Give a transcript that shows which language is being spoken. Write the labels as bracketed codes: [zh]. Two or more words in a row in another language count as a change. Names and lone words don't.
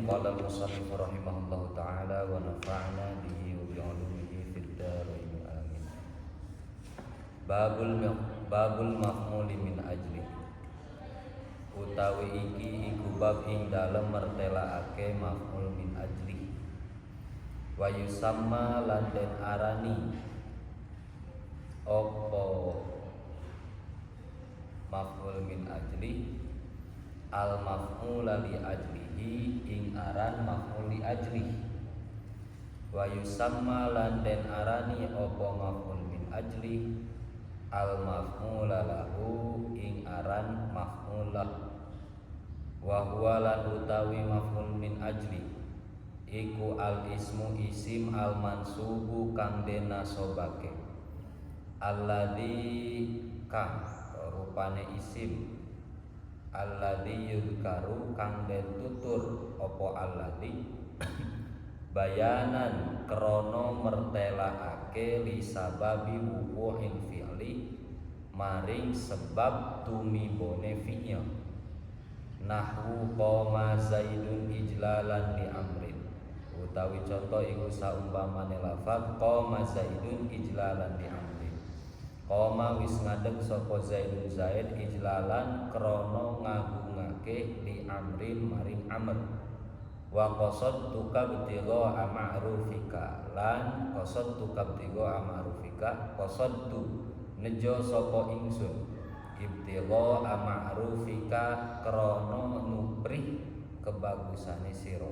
[ar] قال المصنف رحمه الله تعالى ونفعنا به وبعلومه في الدارين آمين. باب المفعول من أجله. [jv] Utawi iki iku bab ing dalem mertelaake [ar] مفعول من أجله. ويسمى [jv] lan den arani apa [ar] مفعول من أجله المفعول لأجله [jv] ing aran [ar] مفعول لأجله. ويسمى [jv] lan den arani apa [ar] مفعول من أجله المفعول له [jv] ing aran maf'ulah. [ar] وهو [jv] lan utawi [ar] مفعول من أجله [jv] iku [ar] الاسم [jv] isim [ar] المنصوب [jv] kang den nasobake alladzi kang rupane isim [ar] الذي يذكر [jv] kang den tutur apa [ar] الذي بيانا [jv] krana mertelaake [ar] لسبب وقوع الفعل [jv] maring sebab tumibone fi'il. [ar] نحو قام زيد إجلالا لأمر. [jv] Utawi contoh iku saumpamane lafaz [ar] قام زيد إجلالا لأمر. [jv] Qoma wis ngadeg sapa zaidun zaid ijlalan krana ngagungake [ar] لأمر [jv] maring amr. [ar] وقصدت ابتغاء معروفك lan قصدت ابتغاء معروفك قصدت [jv] nejo sapa ingsun [ar] ابتغاء معروفك [jv] krana nuprih kebagusane sira.